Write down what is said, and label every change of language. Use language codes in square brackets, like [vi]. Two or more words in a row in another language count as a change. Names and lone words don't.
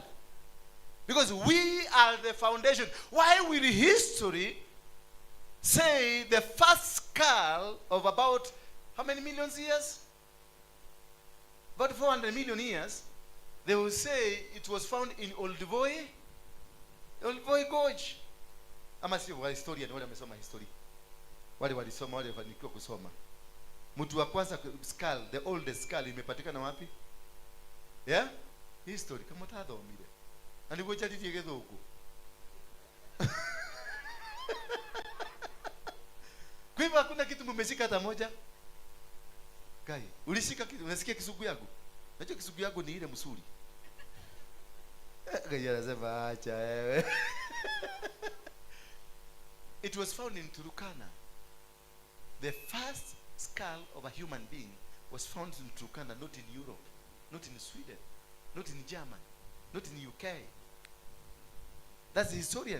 [en] Because we are the foundation. Why will history say the first skull of about how many millions years? About 400 million years, they will say it was found in Olduvoi Gorge. [sw] Ama si wa historia ni wale wamesoma history. Wale walisoma, wale walifanikiwa kusoma. Mtu wa kwanza skull, [en] the oldest skull [sw] imepatikana wapi? Yeah? [ki] History kama tathomire. Na niguo njaririe githungu. [sw] Kwa hivyo hakuna kitu mmeshika hata moja. Kai, ulishika kitu, unasikia kisugu yangu? Unajua kisugu yangu ni ile msuri. Kai anasema acha wewe. [en] It was found in Turkana. The first skull of a human being was found in Turkana, not in Europe, not in Sweden, not in Germany, not in UK. That's the historian.